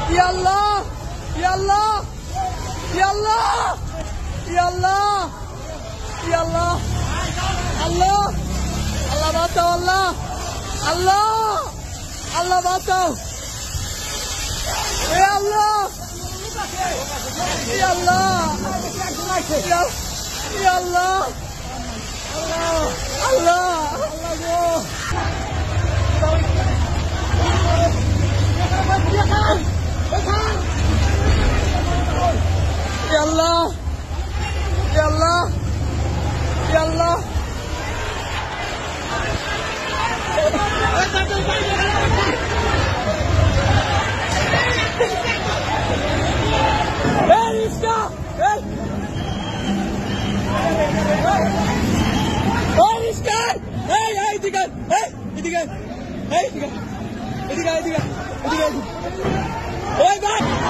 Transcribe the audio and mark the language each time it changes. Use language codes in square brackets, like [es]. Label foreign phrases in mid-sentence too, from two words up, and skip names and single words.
[ar] الله يا الله يا الله يا الله يا الله الله الله বাঁচাও الله الله الله বাঁচাও এ الله يا الله يا الله الله يا الله، يا الله، يا الله. [en] Hey, Rizka! Hey! Hey, Rizka! Hey, hey, Digan! Hey, Digan! Hey, Digan! Digan, Digan! Digan! Hey, guys!